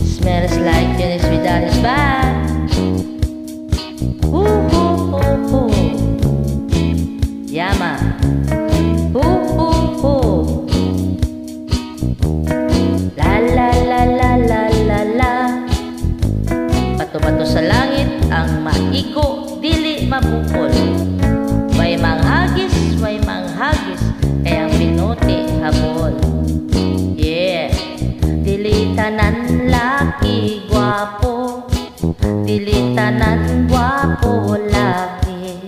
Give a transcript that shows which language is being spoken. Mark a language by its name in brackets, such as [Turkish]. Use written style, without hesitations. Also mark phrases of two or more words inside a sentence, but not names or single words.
[English] Smells like Phoenix without his band. Ooh, ooh, ooh, ooh. Yama. Ooh, ooh, ooh. La la la la la la la. [Cebuano] Bato-bato sa langit ang maigo, dili mabukol. Way manghagis, kayang pinuti habol. [English] Yeah. [Cebuano] Dili tanan laki gwapo, dili tanan gwapo laki.